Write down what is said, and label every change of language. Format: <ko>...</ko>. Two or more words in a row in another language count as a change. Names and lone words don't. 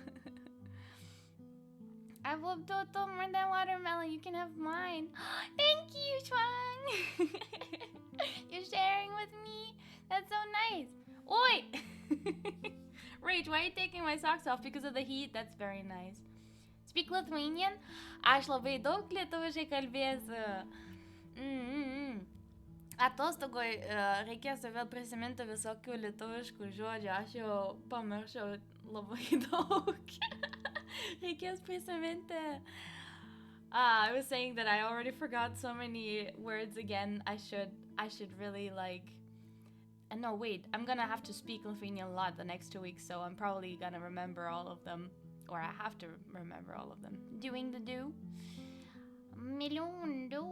<en>I love Toto more than watermelon. You can have mine. Thank you, Chuang. You're sharing with me. That's so nice. Oi! Rach, why are you taking my socks off? Because of the heat? That's very nice. Speak Lithuanian?</en> <lt>Aš labai daug lietuviškai kalbėsiu. Atostogoj reikės vėl prisiminti visokių lietuviškų žodžių. Aš jau pamiršau labai daug. Reikės prisiminti.</lt> <en>I was saying that I already forgot so many words again. I should really like... no, wait. I'm gonna have to speak Lithuanian a lot the next 2 weeks, so I'm probably gonna remember all of them. Or I have to remember all of them. Doing the do. Million dew.</en>